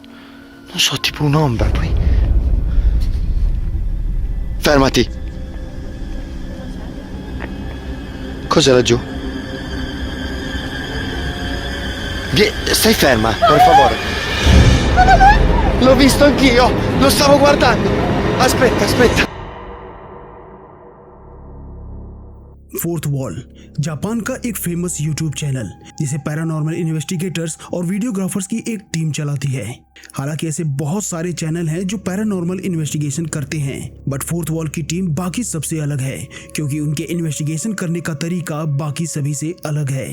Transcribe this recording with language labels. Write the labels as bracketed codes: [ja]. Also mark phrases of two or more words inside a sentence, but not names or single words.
[it] non so, tipo un'ombra, poi... Fermati! Cos'è laggiù? Stai ferma, per favore. L'ho visto anch'io, lo stavo guardando. Aspetta. [hi] फोर्थ वॉल जापान का एक फेमस [en] YouTube channel [hi] जिसे [en] paranormal investigators [hi] और वीडियोग्राफर्स की एक टीम चलाती है। हालांकि ऐसे बहुत सारे चैनल हैं जो [en] paranormal investigation [hi] करते हैं, बट फोर्थ वॉल की टीम बाकी सबसे अलग है क्योंकि उनके इन्वेस्टिगेशन करने का तरीका बाकी सभी से अलग है।